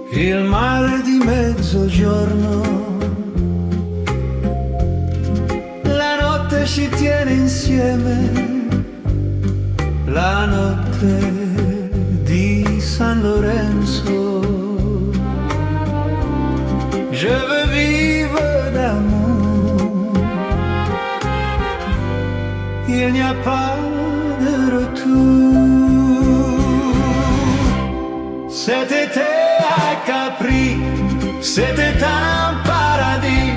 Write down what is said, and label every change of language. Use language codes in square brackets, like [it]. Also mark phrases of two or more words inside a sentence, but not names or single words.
[it] il mare di mezzogiorno, la notte ci tiene insieme, la notte di San Lorenzo. [fr] Je veux vivre d'amour, il n'y a pas de retour. Cet été à Capri, c'était un paradis.